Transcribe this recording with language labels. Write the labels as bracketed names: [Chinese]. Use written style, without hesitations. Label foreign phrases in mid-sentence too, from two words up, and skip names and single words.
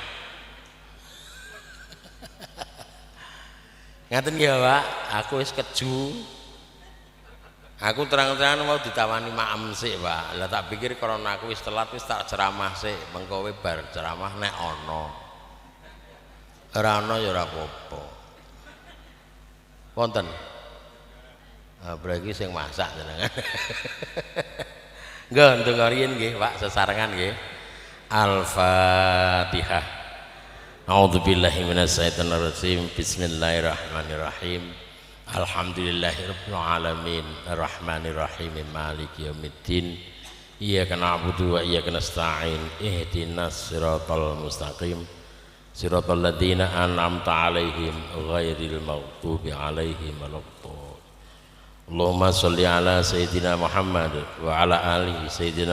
[Javanese] ngaten ya Pak aku wis keju aku terang-terangan mau ditawani maem sik Pak lah tak pikir karena aku wis telat wis tak ceramah sik mengko kowe bar ceramah nek ana ora ana ya ora apa-apa wonten berarti sing masak jenengan nggih ndonga riyin nggih Pak sesarengan nggih [Arabic] الفاتحة أعوذ بالله من الشيطان الرجيم بسم الله الرحمن الرحيم الحمد لله رب العالمين الرحمن الرحيم مالك يوم الدين إياك نعبد وإياك نستعين اهدنا الصراط المستقيم صراط الذين أنعمت عليهم غير المغضوب عليهم ولا الضالين اللهم صل على سيدنا محمد وعلى آله سيدنا